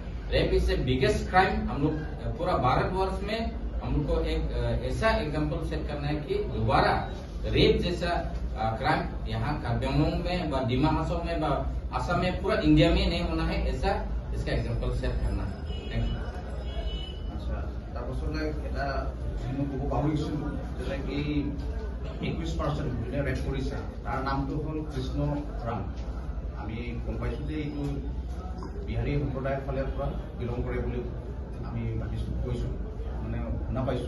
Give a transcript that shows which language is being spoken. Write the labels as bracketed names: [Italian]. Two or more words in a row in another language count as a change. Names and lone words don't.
[English] rape is a biggest crime. [Hindi] हम लोग पूरा भारतवर्ष में हम लोग को एक ऐसा एग्जाम्पल सेट करना है कि दोबारा रेप जैसा क्राइम यहाँ कार्बी आंगलों में व डिमा हासाओ में व आसाम में पूरा इंडिया में नहीं होना है, ऐसा इसका एग्जाम्पल सेट करना है। [English] thank you. [Assamese] আচ্ছা, তাৰপাছতে এটা মই ক'ব পাহৰিছিলোঁ যে এই 21% যোনে ৰেপ কৰিছে তাৰ নামটো হ'ল কৃষ্ণ ৰাম। আমি গম পাইছোঁ যে এইটো বিহাৰী সম্প্ৰদায়ৰ ফালৰ পৰা বিলং কৰে বুলি আমি ভাবিছোঁ, কৈছোঁ, মানে শুনা পাইছোঁ।